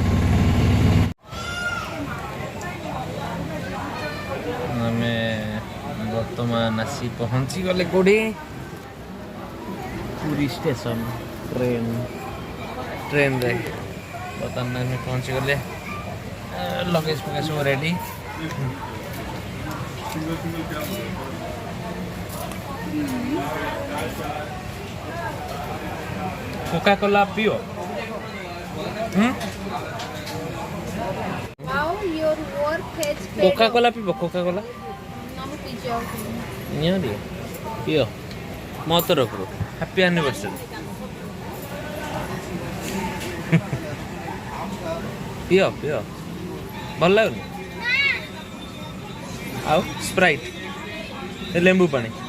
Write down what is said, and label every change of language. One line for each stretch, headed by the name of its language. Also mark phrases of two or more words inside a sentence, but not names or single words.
Odia: ଆମେ ବର୍ତ୍ତମାନ ଆସି ପହଞ୍ଚିଗଲେ କେଉଁଠି ପୁରୀ ଷ୍ଟେସନ ଟ୍ରେନରେ ବର୍ତ୍ତମାନ ଆମେ ପହଞ୍ଚିଗଲେ ଲଗେଜ ଫଗେଜ ସବୁ ରେଡ଼ି। କୋକା କୋଲା ପିଓ
English: Wow, your work has paid
Odia: କୋକା
English: off.
Odia: କୋଲା ପିବ କୋକା କୋଲା
English: Now pitch out.
Odia: ନିଅ ଟିକେ ପିଓ ମୋ ତରଫରୁ
English: happy anniversary
Odia: ପିଓ ପିଓ ଭଲ ଲାଗୁନି ଆଉ ସ୍ପ୍ରାଇଟ୍ ଲେମ୍ବୁ ପାଣି